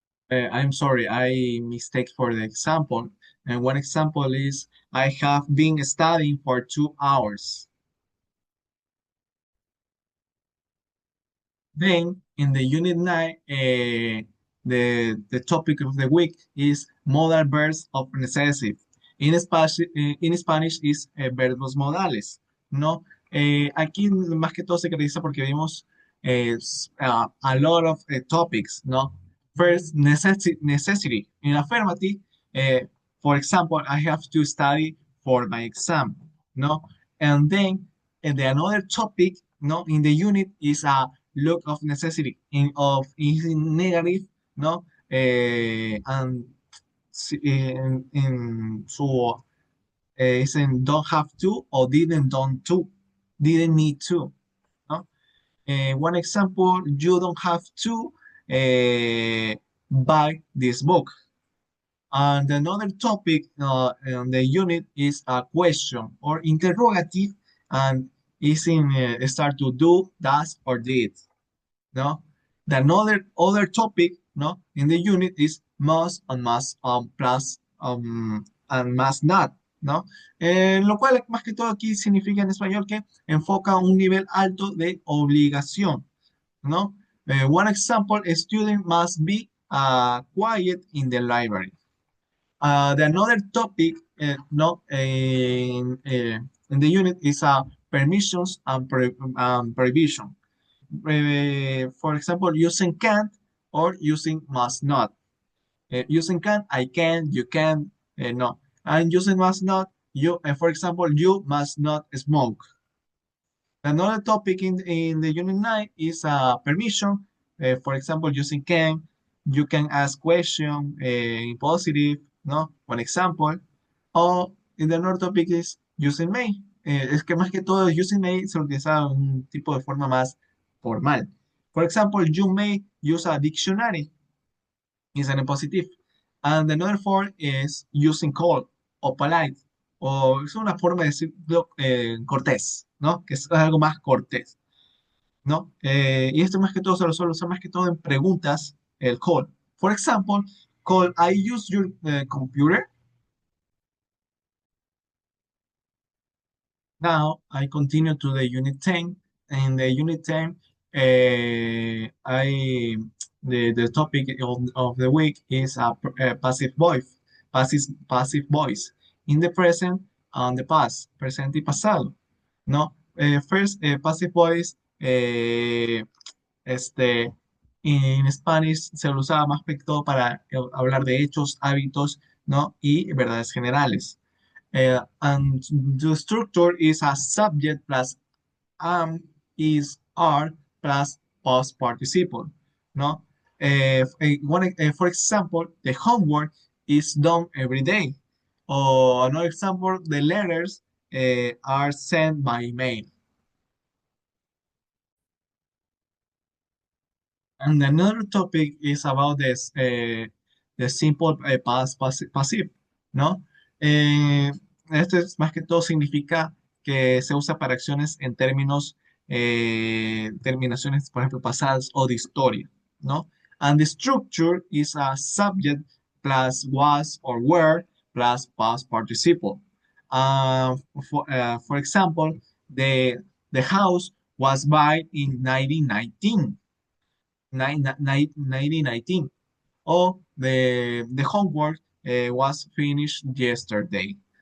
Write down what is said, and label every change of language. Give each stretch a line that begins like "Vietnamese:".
English: I'm sorry, I mistake for the example. And one example is I have been studying for 2 hours. Then in the unit 9, the topic of the week is modal verbs of necessity. In Spanish is
Spanish: verbos modales,
English: ¿no?
Spanish: Aquí más que todo se caracteriza porque vimos
English: a lot of topics,
Spanish: ¿no?
English: First, necessity. In affirmative, uh, for example, I have to study for my exam, ¿no? And then the another topic, ¿no? In the unit is a look of necessity is in negative, no? And so it's in don't have to or didn't need to, no? One example, you don't have to buy this book. And another topic in the unit is a question or interrogative, and is in start to do, does, or did. No, the another other topic, no, in the unit is must and must plus and must not, ¿no?
Spanish: Lo cual más que todo aquí significa en español que enfoca un nivel alto de obligación, ¿no?
English: One example, a student must be quiet in the library. The another topic, no, in the unit is permissions and prohibition. For example, using can't or using must not. Using can, I can, you can, no. And using must not, for example, you must not smoke. Another topic in the Unit 9 is permission. For example, using can, you can ask question in positive, no? One example. O in the another topic is using may.
Spanish: Es que más que todo
English: using may
Spanish: se utiliza un tipo de forma más formal. For example, you may use a dictionary is an positive.
English: And another form is using cold o polite.
Spanish: O es una forma de decirlo cortés, ¿no? Que es algo más cortés, ¿no? Y esto más que todo se lo suelo usar más que todo en preguntas, el call.
English: For example, call, I use your computer. Now I continue to the unit 10. In the unit 10, the topic of the week is passive voice, passive voice in the present and the past,
Spanish: presente y pasado. ¿No? First,
English: passive voice,
Spanish: este, en Spanish se lo usaba más que todo para hablar de hechos, hábitos, ¿no? Y verdades generales.
English: And the structure is a subject plus am is are plus past participle, no? For example, the homework is done every day. Or another example, the letters are sent by mail. And another topic is about the simple past passive, ¿no?
Spanish: Eh, Esto es más que todo significa que se usa para acciones en términos, terminaciones, por ejemplo, pasadas o de historia, ¿no?
English: And the structure is a subject plus was or were plus past participle. For example, the, the house was built in 1919. 1919. Or the homework was finished yesterday.